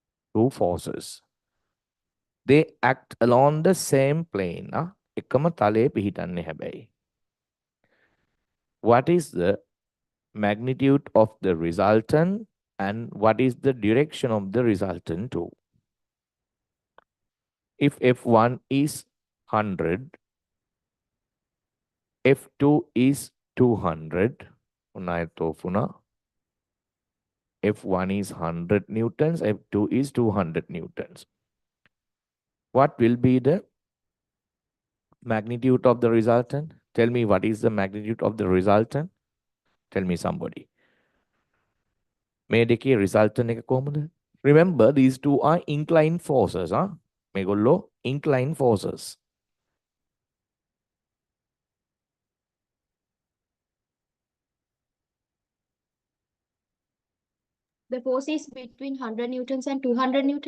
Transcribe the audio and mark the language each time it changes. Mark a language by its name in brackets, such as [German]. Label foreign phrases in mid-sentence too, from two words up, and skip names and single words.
[English] two forces. They act along the same plane. [Sinhala] එකම තලයේ පිහිටන්නේ හැබැයි. [English] What is the magnitude of the resultant and what is the direction of the resultant too? If F1 is 100, F2 is 200. F1 is 100 newtons, F2 is 200 newtons. What will be the magnitude of the resultant? Tell me what is the magnitude of the resultant? Tell me somebody. [Sinhala] මේ දෙකේ resultant එක කොහොමද? [English] Remember these two are inclined forces. [Sinhala] මේගොල්ලෝ [English] inclined forces. The force is between 100 newtons and 200 newtons.